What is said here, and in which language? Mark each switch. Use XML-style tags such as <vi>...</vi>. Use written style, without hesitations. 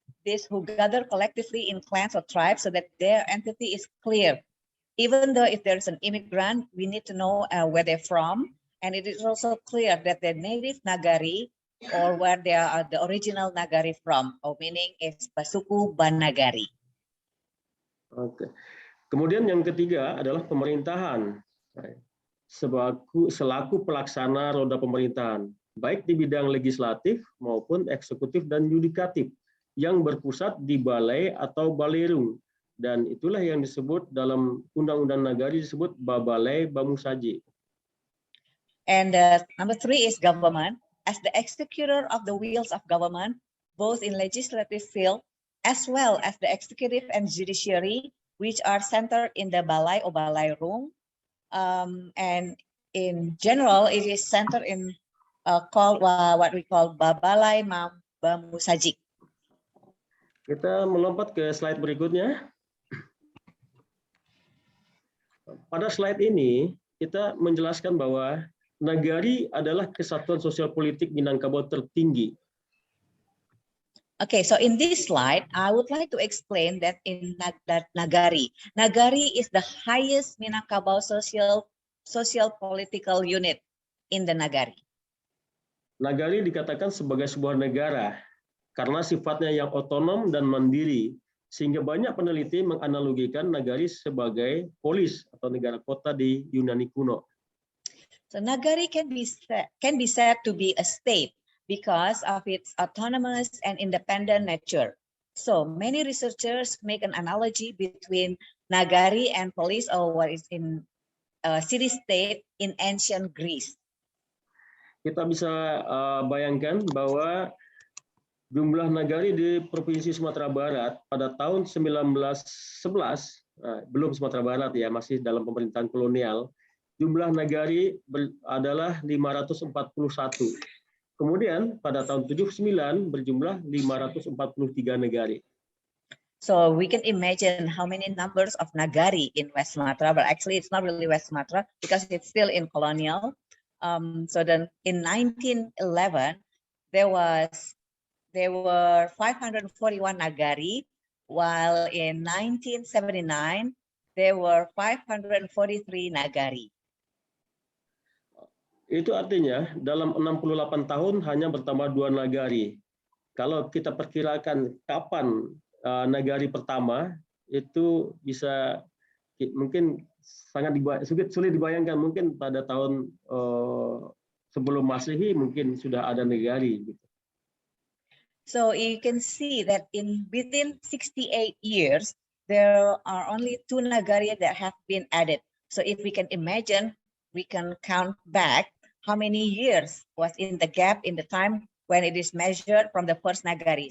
<en>These who gather collectively in clans or tribes so that their entity is clear. Even though if there's an immigrant, we need to know where they're from. And it is also clear that the native nagari or where they are the original nagari from, or meaning it's Basuku Banagari.</en> <id>Oke. Kemudian yang ketiga adalah pemerintahan. Selaku pelaksana roda pemerintahan, baik di bidang legislatif maupun eksekutif dan yudikatif, yang berpusat di balai atau balerung, dan itulah yang disebut dalam undang-undang nagari disebut Babalai Bamusaji.</id> <en>And number 3 is government. As the executor of the wheels of government, both in legislative field as well as the executive and judiciary, which are centered in the balai or balai room, and in general, it is centered in called what we call Babalai Bamusaji.</en> <id>Kita melompat ke slide berikutnya. Pada slide ini, kita menjelaskan bahwa nagari adalah kesatuan sosial politik Minangkabau tertinggi.</id> <en>Okay, so in this slide, I would like to explain that in nagari is the highest Minangkabau social political unit in the nagari.</en> <id>Nagari dikatakan sebagai sebuah negara karena sifatnya yang otonom dan mandiri, sehingga banyak peneliti menganalogikan nagari sebagai polis atau negara kota di Yunani kuno.</id> <en>So nagari can be said to be a state because of its autonomous and independent nature. So many researchers make an analogy between Nagari and polis, or what is in city-state in ancient Greece.</en> <id>Kita bisa bayangkan bahwa jumlah nagari di Provinsi Sumatera Barat pada tahun 1911, belum Sumatera Barat ya, masih dalam pemerintahan kolonial, jumlah nagari adalah 541. Kemudian pada tahun 79 berjumlah 543 nagari.</id> <en>So we can imagine how many numbers of nagari in West Sumatra, but actually it's not really West Sumatra because it's still in colonial. So then in 1911, there were 541 nagari, while in 1979, there were 543 nagari.</en> <id>Itu artinya dalam 68 tahun hanya bertambah 2 nagari. Kalau kita perkirakan kapan nagari pertama, itu bisa mungkin sangat sulit dibayangkan, mungkin pada tahun sebelum Masehi mungkin sudah ada nagari.</id> <en>So you can see that within 68 years, there are only 2 nagari that have been added. So if we can imagine, we can count back how many years was in the gap in the time when it is measured from the first nagari.</en>